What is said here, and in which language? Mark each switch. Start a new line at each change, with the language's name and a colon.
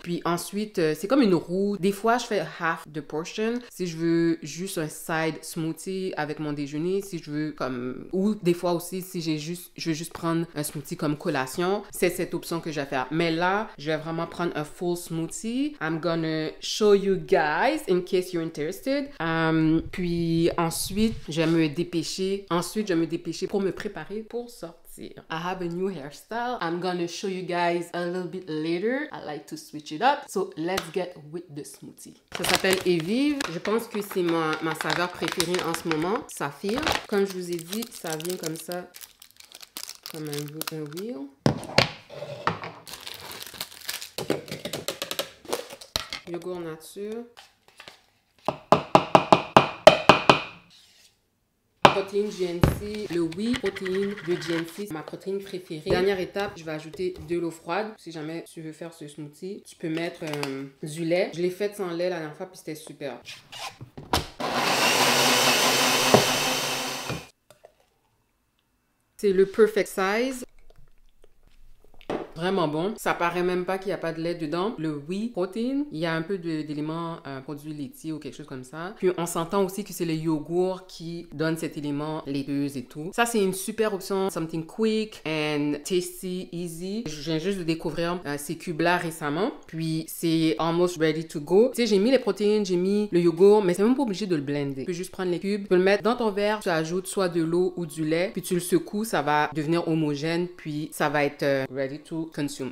French: Puis ensuite, c'est comme une roue. Des fois, je fais
English: half the portion.
French: Si je veux juste un side smoothie avec mon déjeuner, si je veux comme... Ou des fois aussi, si je veux juste prendre un smoothie comme collation, c'est cette option que je vais faire. Mais là, je vais vraiment prendre un full smoothie.
English: I'm gonna show you guys in case you're interested.
French: Puis ensuite, je vais me dépêcher. Pour me préparer pour sortir.
English: I have a new hairstyle. I'm gonna show you guys a little bit later. I like to switch it up. So let's get with the smoothie.
French: Ça s'appelle Evive. Je pense que c'est ma saveur préférée en ce moment. Saphir. Comme je vous ai dit, ça vient comme ça. Comme un wheel. Yogourt nature. Protéine GNC, le whey protéine de GNC, ma protéine préférée. Dernière étape, je vais ajouter de l'eau froide. Si jamais tu veux faire ce smoothie, tu peux mettre du lait. Je l'ai fait sans lait la dernière fois puis c'était super. C'est le
English: perfect size.
French: Vraiment bon. Ça paraît même pas qu'il n'y a pas de lait dedans. Le whey protein, il y a un peu d'éléments produits laitiers ou quelque chose comme ça. Puis on s'entend aussi que c'est le yogourt qui donne cet élément laiteux et tout. Ça, c'est une super option.
English: Something quick and tasty, easy.
French: Je viens juste de découvrir ces cubes-là récemment. Puis c'est
English: almost ready to go.
French: Tu sais, j'ai mis les protéines, j'ai mis le yogourt, mais c'est même pas obligé de le blender. Tu peux juste prendre les cubes, tu peux le mettre dans ton verre, tu ajoutes soit de l'eau ou du lait, puis tu le secoues, ça va devenir homogène, puis ça va être
English: ready to consume.